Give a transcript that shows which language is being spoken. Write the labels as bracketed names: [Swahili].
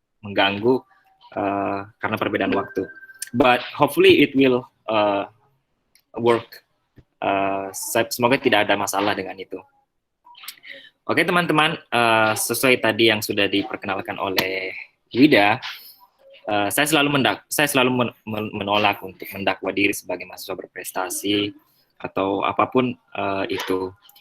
[Indonesian] mengganggu karena perbedaan waktu. [English] But hopefully it will work. [Indonesian] Semoga tidak ada masalah dengan itu. Oke teman-teman, sesuai tadi yang sudah diperkenalkan oleh Wida, saya selalu menolak untuk mendakwa diri sebagai mahasiswa berprestasi atau apapun itu.